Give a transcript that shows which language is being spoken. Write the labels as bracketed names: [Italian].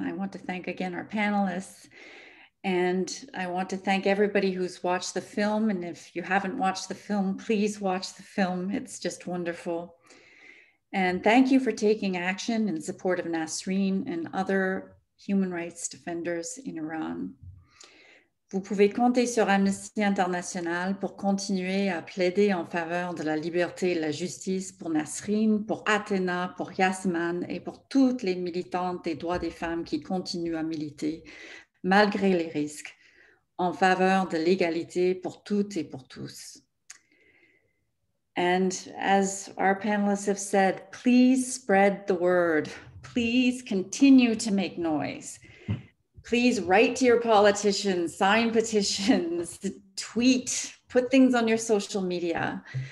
[English] I want to thank again our panelists, and I want to thank everybody who's watched the film. And if you haven't watched the film, please watch the film. It's just wonderful. And thank you for taking action in support of Nasrin and other human rights defenders in Iran. [French] Vous pouvez compter sur Amnesty International pour continuer à plaider en faveur de la liberté et la justice pour Nasrin, pour Athena, pour Yasman et pour toutes les militantes des droits des femmes qui continuent à militer, malgré les risques, en faveur de l'égalité pour toutes et pour tous. [English] And as our panelists have said, please spread the word. Please continue to make noise. Please write to your politicians, sign petitions, tweet, put things on your social media.